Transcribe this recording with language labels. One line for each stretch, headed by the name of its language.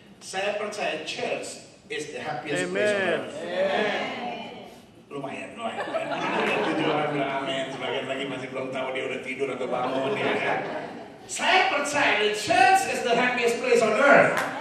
Indonesian: Saya percaya
English: church is the happiest place on earth.
Indonesian: Lumayan. Tujuh orang bilang amin. Sebagian lagi masih belum tahu dia udah tidur atau bangun ya kan. Saya percaya,
English: the church is the happiest place on earth.